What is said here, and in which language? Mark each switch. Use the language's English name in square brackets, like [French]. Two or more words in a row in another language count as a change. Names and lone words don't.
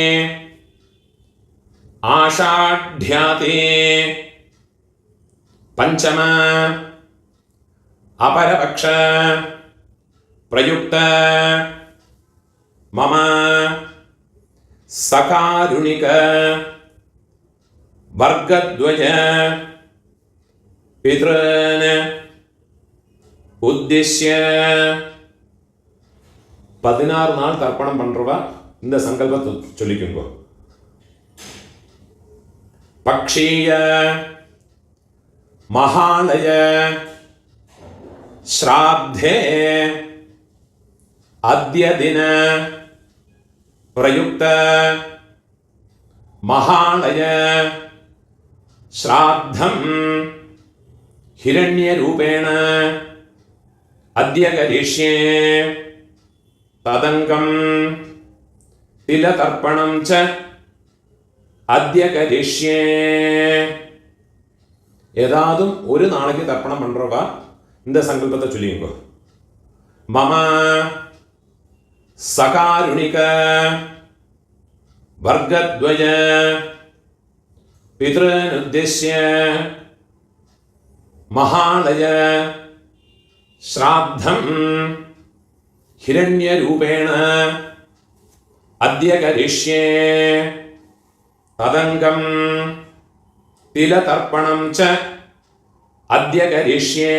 [Sanskrit] आषाढ्याते पञ्चम अपरपक्ष प्रयुक्त मम सकारुणिक वर्गद्वय पितॄन् उद्दिश्य [Tamil] 16 நாள் தர்ப்பணம் பண்றவா இந்த சங்கல்பத்தை சொல்லிக்குங்க. [Sanskrit] पक्षीय महालय श्राद्धे अद्य दिन प्रयुक्त महालय श्राद्धम् हिरण्यरूपेण अद्य करिष्ये तदङ्गं तिलतर्पणं च अद्य करिष्ये. [Tamil] ஏதாதும் ஒரு நாளைக்கு தர்ப்பணம் பண்றவா இந்த சங்கல்பத்தை சொல்லிங்க. [Sanskrit] मम सकारुणिक वर्गद्वय पितॄन् उद्दिश्य महालय श्राद्धम् हिरण्यरूपेण अद्य करिष्ये तदङ्गम् तिलतर्पणम् च अद्य करिष्ये.